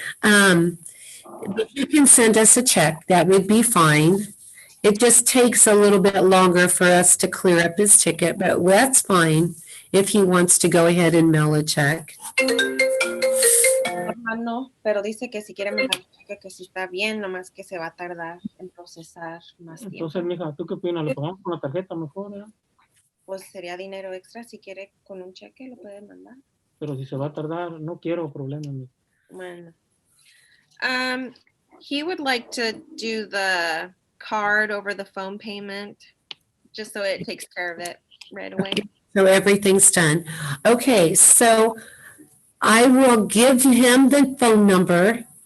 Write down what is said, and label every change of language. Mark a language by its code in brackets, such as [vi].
[en] If you can send us a check, that would be fine. It just takes a little bit longer for us to clear up his ticket, but that's fine if he wants to go ahead and mail a check. [es] No, pero dice que si quiere mandar un cheque que sí está bien, nomás que se va a tardar en procesar más tiempo. Entonces, mija, ¿tú qué opinas? ¿Lo pagamos con la tarjeta mejor, eh? Pues sería dinero extra. Si quiere con un cheque, lo puede mandar. Pero si se va a tardar, no quiero problemas. Mija. Bueno. [en] He would like to do the card over the phone payment, just so it takes care of it right away. So everything's done. Okay, so I will give him the phone number.